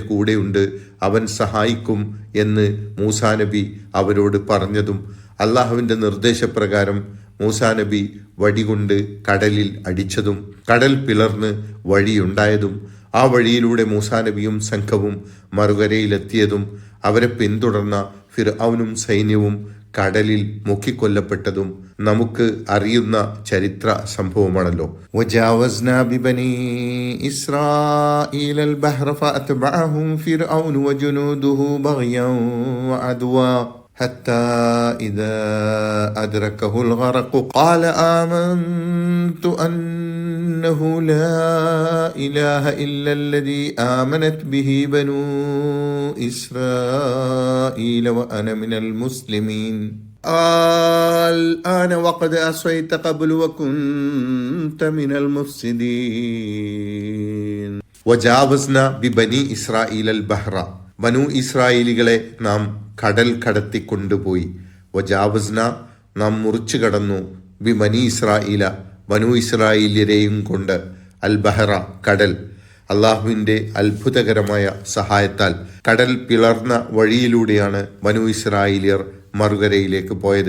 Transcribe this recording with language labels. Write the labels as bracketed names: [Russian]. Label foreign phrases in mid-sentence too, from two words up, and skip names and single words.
[Malayalam] കൂടെയുണ്ട്, അവൻ സഹായിക്കും എന്ന് മൂസാ നബി അവരോട് പറഞ്ഞതും അള്ളാഹുവിൻ്റെ നിർദ്ദേശപ്രകാരം മൂസാ നബി വടികൊണ്ട് കടലിൽ അടിച്ചതും കടൽ പിളർന്ന് വഴിയുണ്ടായതും ആ വഴിയിലൂടെ മൂസാ നബിയും സംഘവും മറുകരയിലെത്തിയതും അവരെ പിന്തുടർന്ന ഫിർഔനും സൈന്യവും കടലിൽ മുക്കിക്കൊല്ലപ്പെട്ടതും നമുക്ക് അറിയുന്ന ചരിത്ര സംഭവമാണല്ലോ. [Arabic] وجاوزنا ببني إسرائيل البحر فأتبعهم فرعون وجنوده بغيا وعدوا حتى إذا أدركه الغرق قال آمنت أنه لا إله إلا الذي آمنت به بنو إسرائيل وأنا من المسلمين الآن وقد عصيت قبل وكنت من المفسدين وجاوزنا ببني إسرائيل البحر [Malayalam] ബനു ഇസ്രായേലികളെ നാം കടൽ കടത്തി കൊണ്ടുപോയി. വജാവസ്ന നാം മുറിച്ചു കടന്നു, [Arabic] ببني إسرائيل [Malayalam] ബനു ഇസ്രായേല്യരെയും കൊണ്ട്, [Arabic] البحر [Malayalam] കടൽ. അള്ളാഹുവിൻ്റെ അത്ഭുതകരമായ സഹായത്താൽ കടൽ പിളർന്ന വഴിയിലൂടെയാണ് ബനു ഇസ്രായേലിയർ മറുകരയിലേക്ക് പോയത്.